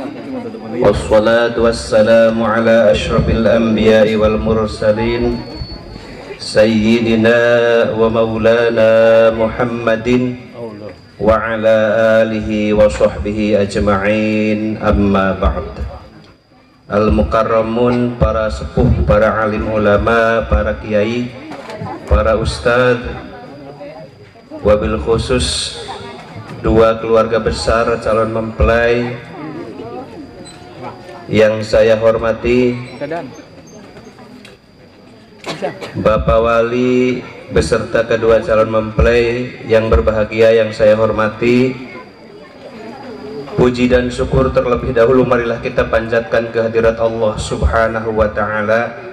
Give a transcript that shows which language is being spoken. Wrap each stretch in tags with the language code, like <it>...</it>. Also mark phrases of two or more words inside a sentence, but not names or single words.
<ar>والصلاة والسلام على أشرف الأنبياء والمرسلين سيدنا ومولانا محمد وعلى آله وصحبه أجمعين، أما بعد.</ar> <id>Al-mukarramun, para sepuh, para alim ulama, para kiai, para ustadz,</id> <ar>وبالخصوص</ar> <id>dua keluarga besar calon mempelai yang saya hormati, Bapak Wali beserta kedua calon mempelai yang berbahagia yang saya hormati, Puji dan syukur terlebih dahulu marilah kita panjatkan kehadirat Allah</id> <ar>سبحانه وتعالى.</ar>